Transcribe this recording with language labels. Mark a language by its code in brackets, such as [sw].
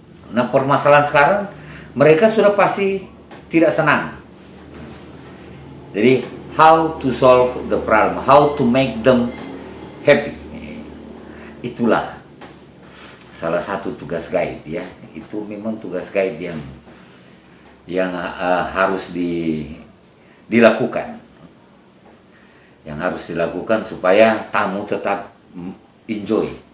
[id] Nah, permasalahan sekarang mereka sudah pasti tidak senang. [en] Jadi how to solve the problem, how to make them happy. [id] Itulah salah satu tugas guide ya. Itu memang tugas guide yang harus dilakukan. Yang harus dilakukan supaya tamu tetap enjoy.